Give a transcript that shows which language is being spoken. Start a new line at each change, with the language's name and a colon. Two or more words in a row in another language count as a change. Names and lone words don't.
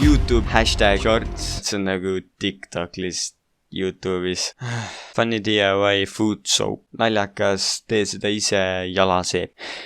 Estonian: YouTube #shorts, see on nagu TikTok list YouTube'is.
English: Funny DIY food soap.
Estonian: Naljakas, tee seda ise jalaseep.